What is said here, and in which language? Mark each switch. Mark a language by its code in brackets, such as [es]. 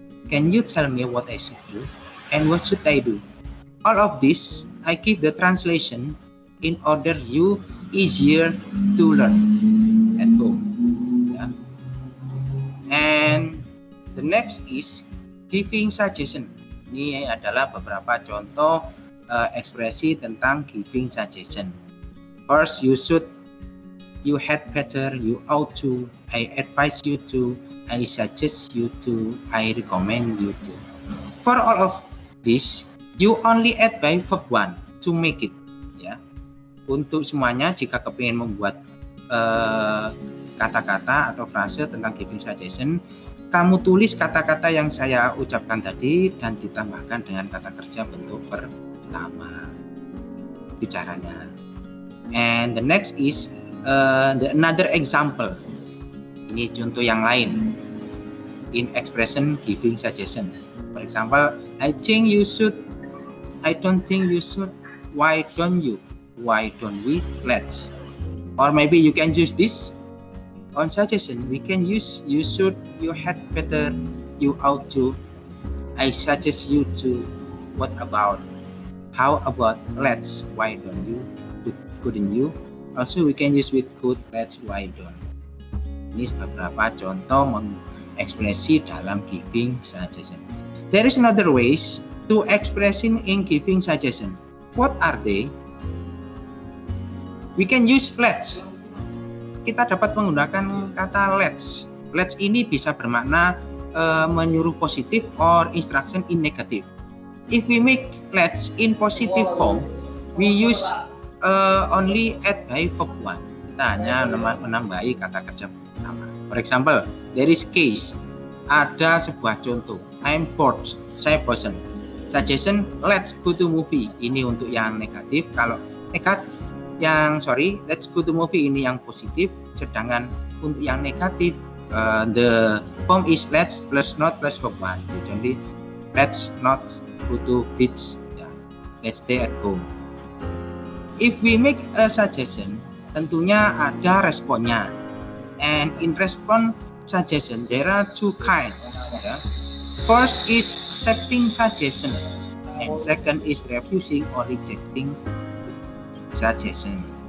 [en] Can you tell me what I should do? And what should I do? All of this, I give the translation in order you easier to learn at home. Yeah. And the next is giving suggestion. [id] Ini adalah beberapa contoh ekspresi tentang giving suggestion. [en] First, you had better, you ought to, I advise you to, I suggest you to, I recommend you to. For all of this, you only add by verb one to make it. [id] Ya. Untuk semuanya, jika kepingin membuat kata-kata atau frase tentang giving suggestion, kamu tulis kata-kata yang saya ucapkan tadi dan ditambahkan dengan kata kerja bentuk pertama. Bicaranya. [en] And the next is another example. [id] Ini contoh yang lain. [en] In expression giving suggestion. For example, I think you should. I don't think you should. Why don't you? why don't we? Let's. Or maybe you can use this on suggestion. We can use you should, you had better, you ought to, I suggest you to, what about, how about, let's, why don't you, couldn't you. Also we can use with could, let's, why don't. [id] Ini beberapa contoh mengekspresi dalam giving suggestion. [en] There is another ways to expressing in giving suggestion. What are they? We can use let's. [id] Kita dapat menggunakan kata let's. Let's ini bisa bermakna menyuruh positif [en] or instruction in negative. If we make let's in positive form, we use only add by verb 1. [id] Kita hanya menambahi kata kerja pertama. [en] For example, there is case. [id] Ada sebuah contoh. [en] I'm bored. [id] Saya bosan. [en] Suggestion, let's go to movie. [id] Ini untuk yang negatif. Kalau negatif, [en] let's go to movie [id] ini yang positif. Sedangkan untuk yang negatif, [en] the form is let's plus not plus verb 1. Jadi let's not go to beach. Let's stay at home. If we make a suggestion, [id] tentunya ada responnya. [en] And in response suggestion, there are two kinds. First is accepting suggestion, and second is refusing or rejecting suggestion.